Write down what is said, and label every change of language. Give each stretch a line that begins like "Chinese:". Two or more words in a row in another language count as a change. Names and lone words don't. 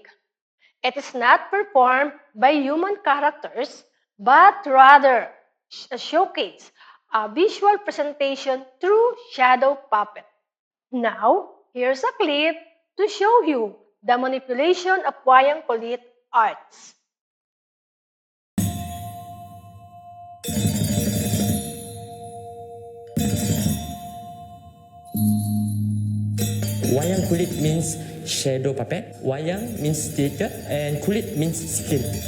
English: It is not performed by human characters, but rather showcase a visual presentation through shadow puppet. Now, here's a clip to show you the manipulation of Wayang Kulit arts. Wayang kulit means shadow puppet. Wayang means theater and kulit means skin.